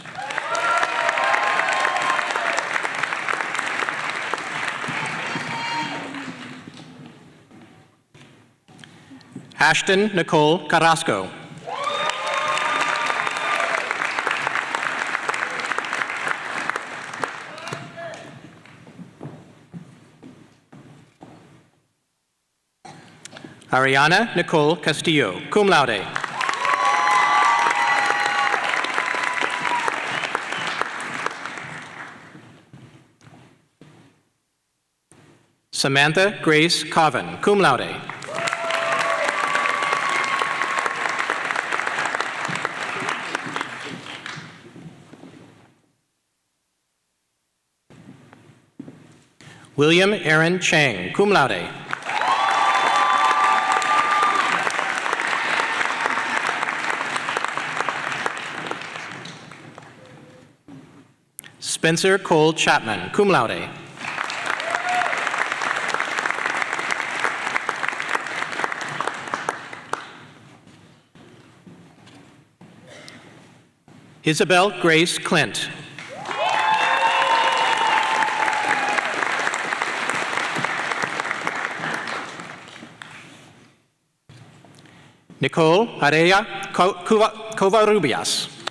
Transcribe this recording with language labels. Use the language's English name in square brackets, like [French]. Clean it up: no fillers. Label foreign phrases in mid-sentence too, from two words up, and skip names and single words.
[English] Ashton Nicole Carrasco. Ariana Nicole Castillo, [Latin] cum laude. [English] Samantha Grace Coven, [Latin] cum laude. [English] William Aaron Chang, [Latin] cum laude. [English] Spencer Cole Chapman, [Latin] cum laude. [English] Isabel Grace Clint. Nicole Araya Covarrubias.